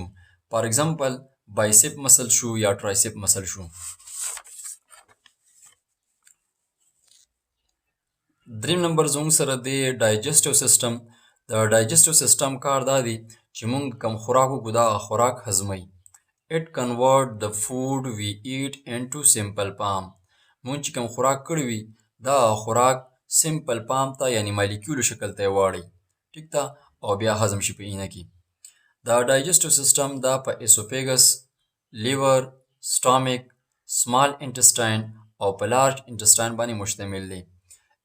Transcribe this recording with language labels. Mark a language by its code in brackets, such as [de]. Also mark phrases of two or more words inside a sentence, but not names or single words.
[en] for example biceps muscle [ps] شو یا [en] triceps muscle شو. [ps] دریم نمبر زموږ سره دی [en] digestive system. [ps] د [en] digestive system [ps] کار دا دی چې موږ کم خوراک وکړو دا خوراک هضموي. [en] It convert the food we eat into simple form. [ps] موږ چې کم خوراک کړی وي دا خوراک [en] simple form [ps] ته یعنی مالیکولو شکل ته یې واړوي. ټیک ده؟ او بیا هضم شي په اینه کې. دا [en] digestive system [ps] دا په اسوفیګس، لیور، سټامک، [en] small intestine [ps] او په [en] large intestine [ps] باندې مشتمل دی.